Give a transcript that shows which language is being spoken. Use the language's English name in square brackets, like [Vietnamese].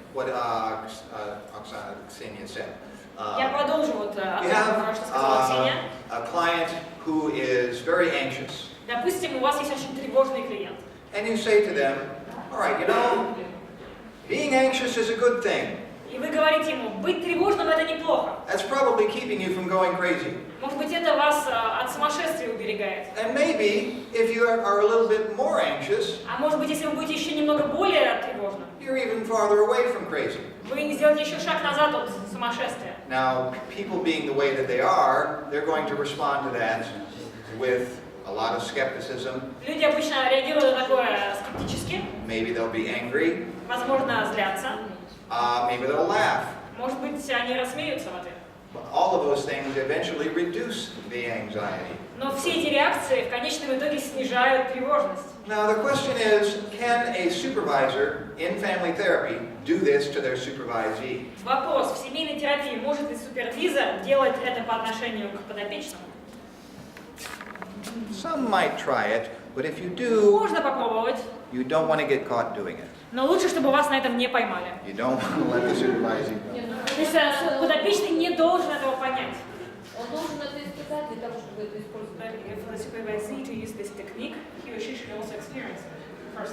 [English] What Oksana Ksenia said. [Russian] Я продолжу вот [English] You [Russian] то, что сказала [English] have [Russian] Ксения. [English] a client who is very anxious, [Russian] Допустим, у вас есть очень тревожный клиент. [English] and you say to them, all right, you know, being anxious is a good thing. [Russian] И вы говорите ему, быть тревожным это неплохо. [English] That's probably keeping you from going crazy. [Russian] Может быть, это вас от сумасшествия уберегает. [English] And maybe if you are a little bit more anxious, [Russian] А может быть, если вы будете еще немного более тревожным, [English] you're even farther away from crazy. [Russian] вы сделаете еще шаг назад от сумасшествия. [English] Now, people being the way that they are, they're going to respond to that with a lot of skepticism. [Russian] Люди обычно реагируют на такое скептически, [English] Maybe they'll be angry. [Russian] возможно, злятся. [English] Maybe they'll laugh. [Russian] Может быть, они рассмеются в ответ. [English] But all of those things eventually reduce the anxiety. [Russian] Но все эти реакции в конечном итоге снижают тревожность. [English] Now, the question is, can a supervisor in family therapy do this to their supervisee? [Russian] Вопрос, в семейной терапии может ли супервизор делать это по отношению к подопечному? [English] Some might try it, but if you do, [Russian] Можно попробовать, [English] you don't want to get caught doing it. [Russian] но лучше, чтобы вас на этом не поймали. [English] You don't want to let the supervisee know. [Russian] То есть подопечный не должен этого понять. Он должен это испытать для того, чтобы это использовать. [English] For the supervisee to use this technique, he or she should also experience it first.